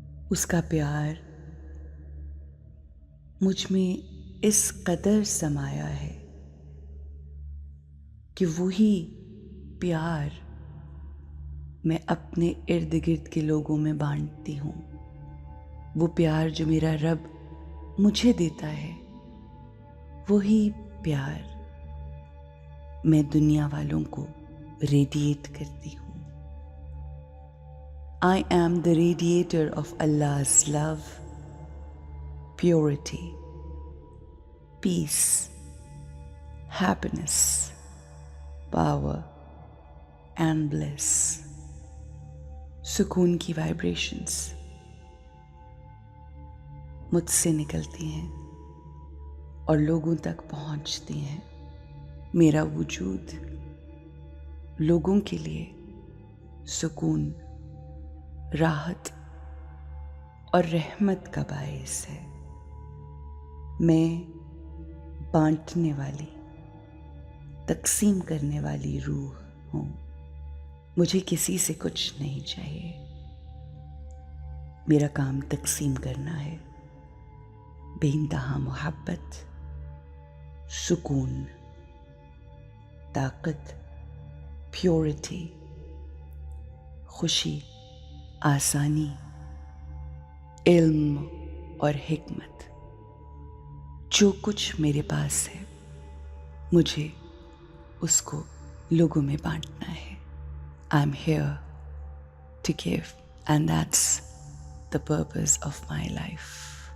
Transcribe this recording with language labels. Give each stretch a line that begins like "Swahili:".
Urdu: اس کا پیار مجھ میں اس قدر سمایا ہے کہ وہی پیار میں اپنے ارد گرد کے لوگوں میں بانٹتی ہوں. وہ پیار جو میرا رب مجھے دیتا ہے، وہی پیار میں دنیا والوں کو ریڈیٹ کرتی ہوں.
English: I am the radiator of Allah's love, purity, peace, happiness, power and bliss.
Urdu: سکون کی وائبریشنز مجھ سے نکلتی ہیں اور لوگوں تک پہنچتی ہیں. میرا وجود لوگوں کے لیے سکون، راحت اور رحمت کا باعث ہے. میں بانٹنے والی، تقسیم کرنے والی روح ہوں. مجھے کسی سے کچھ نہیں چاہیے. میرا کام تقسیم کرنا ہے. بے انتہا محبت، سکون، طاقت، پیورٹی، خوشی، آسانی، علم اور حکمت، جو کچھ میرے پاس ہے مجھے اس کو لوگوں میں بانٹنا ہے.
English: I'm here to give, and that's the purpose of my life.